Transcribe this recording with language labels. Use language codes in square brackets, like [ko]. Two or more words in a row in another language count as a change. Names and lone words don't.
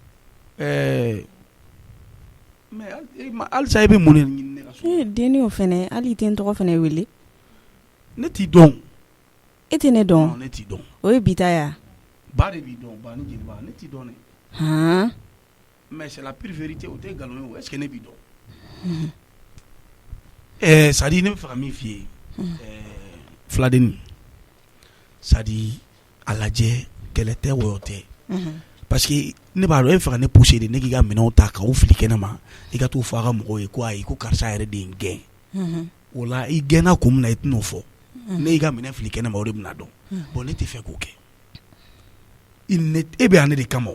[bm] Mais halisa i bɛ mun de ɲini ne ka so. Denni o fɛnɛ hali i tɛ n tɔgɔ fɛnɛ wele. Ne t'i dɔn. E tɛ ne dɔn. Ne t'i dɔn. O ye bi ta ya. Ba de b'i dɔn ba ni jeliba ne t'i dɔn dɛ. [fr] Mais c'est la pure vérité [bm] o tɛ nkalon ye o [fr] est-ce que [bm] ne b'i dɔn. [fr] Ça dit [bm] ne bɛ fɛ ka min f'i ye. Filadenni. [fr] Ça dit [bm] a lajɛ kɛlɛ tɛ wɔyɔ tɛ. [fr] Parce que [bm] ne b'a dɔn e bɛ fɛ ka ne pousser de ne k'i ka minɛnw ta k'aw fili kɛnɛ ma i ka t'o fɔ a ka mɔgɔw ye ko ayi ko karisa yɛrɛ de ye n gɛn. O la i gɛnna kun min na i tɛn'o fɔ. Ne y'i ka minɛn fili kɛnɛ ma o de bɛna dɔn. Bon ne tɛ fɛ k'o kɛ. E bɛ yan ne de kama o.